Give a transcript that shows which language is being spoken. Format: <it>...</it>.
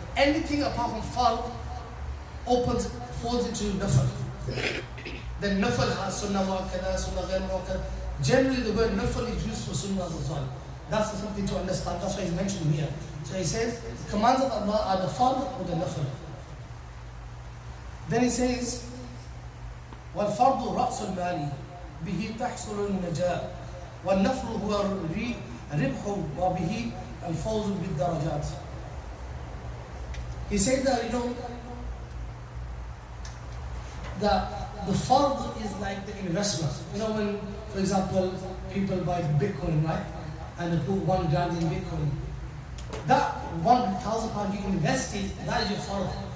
<en>Anything apart from farz falls into nafil. Then nafil has sunnah muakkada, sunnah ghair muakkada. Generally the word nafil is used for sunnah as well. That's something to understand, that's why he's mentioned here. So he says, the commands of Allah are the farz or the nafil. Then he says,</en> <ar>وَالْفَرْضُ رَأْسُ الْمَالِ بِهِ تَحْصُلُ النَّجَاةِ وَالنَّفْلُ هُوَ الرِّبْحُ وَبِهِ الْفَوْزُ بِالدَّرَجَاتِ.</ar> <en>He said that, you know, the fard is like the investment. You know, when, for example, people buy Bitcoin, right? And they put $1 grand in Bitcoin. That £1,000 you invested, that is your fard.</en>